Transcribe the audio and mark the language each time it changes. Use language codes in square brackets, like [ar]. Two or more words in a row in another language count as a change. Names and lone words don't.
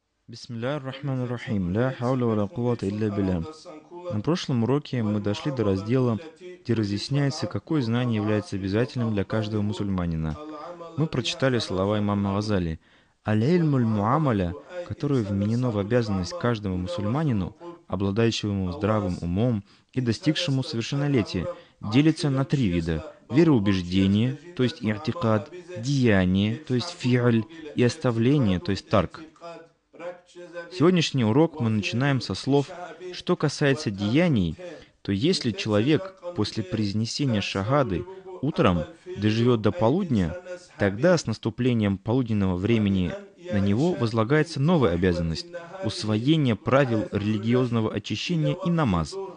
[ar] بسم الله الرحمن الرحيم. لا حول ولا قوة إلا بالله. [ru] На прошлом уроке мы дошли до раздела, где разъясняется, какое знание является обязательным для каждого мусульманина. Мы прочитали слова имама Газали. [ar] «العلم المعاملة», [ru] которое вменено в обязанность каждому мусульманину, обладающему здравым умом и достигшему совершеннолетия, делится на три вида: вероубеждение, то есть и'тикад, деяние, то есть фи'ль, и оставление, то есть тарк. Сегодняшний урок мы начинаем со слов: что касается деяний, то если человек после произнесения шахады утром доживет до полудня, тогда с наступлением полуденного времени на него возлагается новая обязанность — усвоение правил религиозного очищения и намаз.